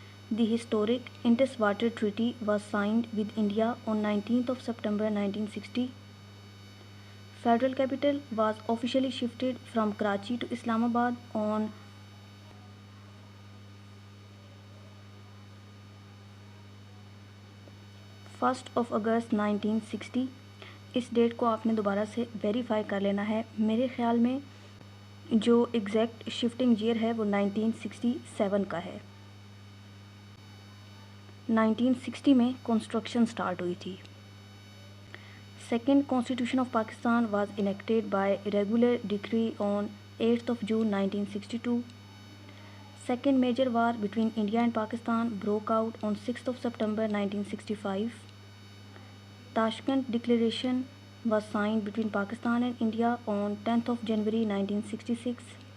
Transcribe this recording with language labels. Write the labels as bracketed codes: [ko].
[en] The historic Indus Water Treaty was signed with India on 19th of September 1960. Federal capital was officially shifted from Karachi to Islamabad on 1st of August 1960. [hi] इस date को आपने दोबारा से verify कर लेना है. मेरे ख़्याल में जो एग्जैक्ट शिफ्टिंग ईयर है वो 1967 का है. 1960 में कंस्ट्रक्शन स्टार्ट हुई थी. [en] Second constitution of Pakistan was enacted by regular decree on 8th of June 1962. Second major war between India and Pakistan broke out on 6th of September 1965. Tashkent Declaration was signed between Pakistan and India on 10th of January 1966.